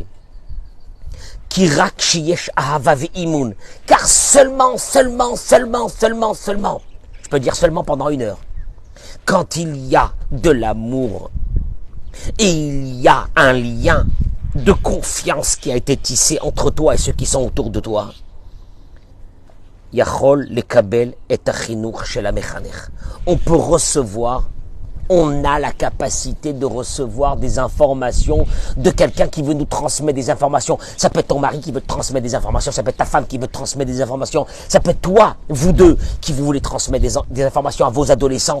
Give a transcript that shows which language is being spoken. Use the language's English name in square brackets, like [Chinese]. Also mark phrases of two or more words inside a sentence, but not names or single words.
[Hebrew] רק כשיש אהבה ואמון. [French] Car seulement, je peux dire seulement pendant 1 heure, quand il y a de l'amour et il y a un lien de confiance qui a été tissé entre toi et ceux qui sont autour de toi, [Hebrew] יכול לקבל את החינוך של המחנך. [French] On peut recevoir, on a la capacité de recevoir des informations de quelqu'un qui veut nous transmettre des informations. Ça peut être ton mari qui veut te transmettre des informations, ça peut être ta femme qui veut te transmettre des informations, ça peut être toi, vous deux, qui vous voulez transmettre des informations à vos adolescents.